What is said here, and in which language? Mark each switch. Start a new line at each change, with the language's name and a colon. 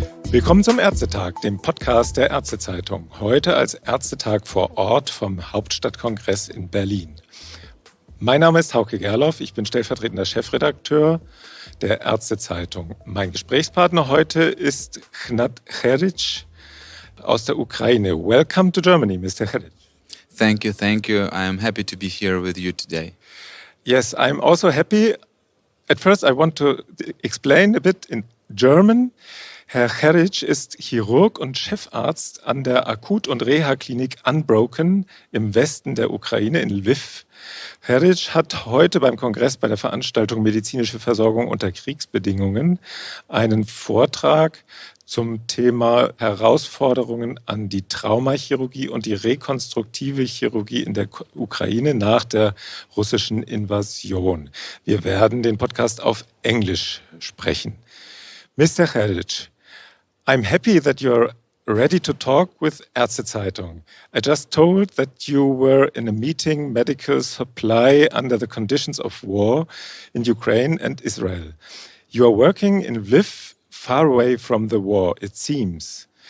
German: Willkommen zum ÄrzteTag, dem Podcast der Ärztezeitung. Heute als ÄrzteTag vor Ort vom Hauptstadtkongress in Berlin. Mein Name ist Hauke Gerloff, ich bin stellvertretender Chefredakteur der Ärztezeitung. Mein Gesprächspartner heute ist Hnat Herych aus der Ukraine.
English: Welcome to Germany, Mr. Herych. Thank you. I am happy to be here with you today. Yes, I'm also happy. At first I want to explain a bit in German.
German: Herr Herych ist Chirurg und Chefarzt an der Akut- und Reha-Klinik Unbroken im Westen der Ukraine in Lviv. Herych hat heute beim Kongress bei der Veranstaltung Medizinische Versorgung unter Kriegsbedingungen einen Vortrag zum Thema Herausforderungen an die Traumachirurgie und die rekonstruktive Chirurgie in der Ukraine nach der russischen Invasion. Wir werden den Podcast auf Englisch sprechen.
English: Mr. Herych, I'm happy that you're ready to talk with ÄrzteZeitung. I just told that you were in a meeting medical supply under the conditions of war in Ukraine and Israel. You are working in Lviv, far away from the war, it seems.